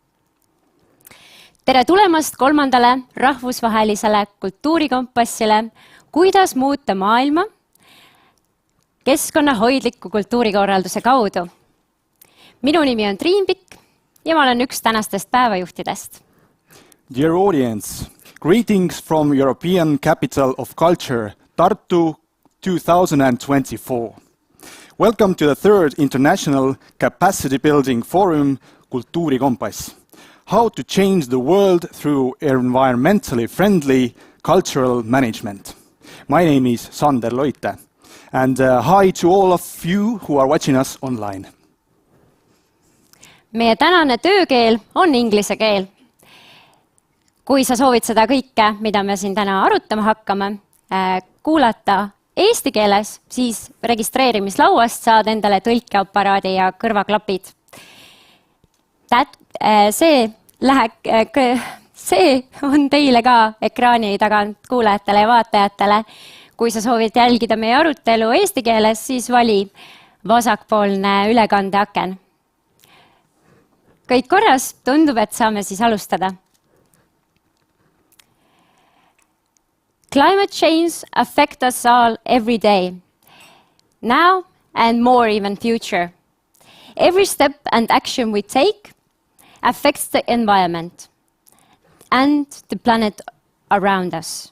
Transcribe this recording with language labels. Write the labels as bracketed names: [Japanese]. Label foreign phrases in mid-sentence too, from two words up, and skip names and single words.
[Estonian] Tere tulemast 3. rahvusvahelisele kultuurikompassile, kuidas muuta maailma keskkonnahoidliku kultuurikorralduse kaudu. Minu nimi on Triin Pikk ja ma olen üks tänastest päevajuhtidest. [English] Dear audience, greetings from European Capital of Culture, Tartu 2024. Welcome to the 3rd International Capacity Building Forum, Kultuurikompass. How to change the world through environmentally friendly cultural management. My name is Sander Loite, and hi to all of you who are watching us online. [Estonian] Meie tänane töökeel on inglise keel. Kui sa soovid seda kõike, mida me siin täna arutama hakkame, kuulata eesti keeles, siis registreerimislauast saad endale tõlkeaparaadi ja kõrvaklapid. See on teile ka ekraani tagant kuulajatele ja vaatajatele. Kui sa soovid jälgida meie arutelu eesti keeles, siis vali vasakpoolne ülekandeaken. Kõik korras, tundub, et saame siis alustada. [English] Climate change affects us all every day, now and more even future. Every step and action we take affects the environment and the planet around us.